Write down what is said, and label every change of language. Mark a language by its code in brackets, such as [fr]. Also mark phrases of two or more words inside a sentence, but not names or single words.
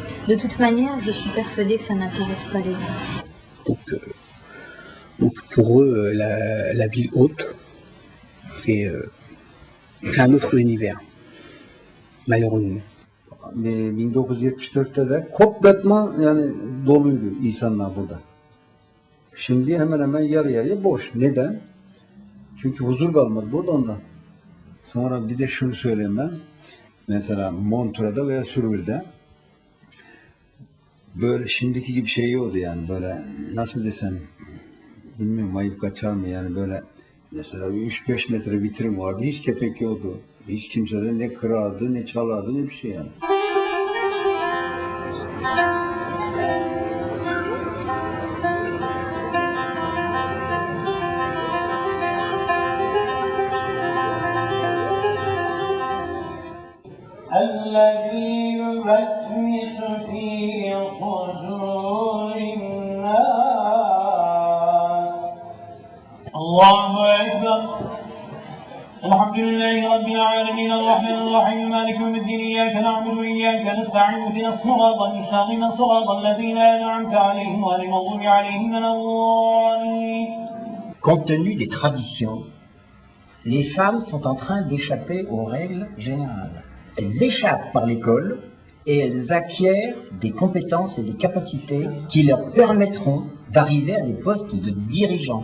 [fr] De toute manière, je suis persuadée que ça n'intéresse pas les gens. Donc pour eux, la ville haute, c'est un autre univers, malheureusement. [tr] 1974'te de complètement yani doluydu insanlar burada. Şimdi hemen hemen yarı yarıya boş. Neden? Çünkü huzur kalmadı burada ondan. Sonra bir de şunu söyleyeyim ben. Mesela Montreux'da veya Sürül'de böyle şimdiki gibi şey yoktu yani böyle nasıl desem bilmiyorum ayıp kaçar mı yani böyle mesela 3-5 metre vitrin vardı. Hiç kepek yoktu. Hiç kimseden ne kırardı ne çalardı ne bir şey yani. [ar] الذي يوسوس في صدور الناس الله أكبر الحمد لله رب العالمين الرحمن الرحيم مالك يوم الدين إياك نعبد وإياك نستعين اهدنا الصراط المستقيم صراط الذين أنعمت عليهم غير المغضوب عليهم ولا الضالين. [fr] Compte tenu des traditions, les femmes sont en train d'échapper aux règles générales. Elles échappent par l'école et elles acquièrent des compétences et des capacités qui leur permettront d'arriver à des postes de dirigeants.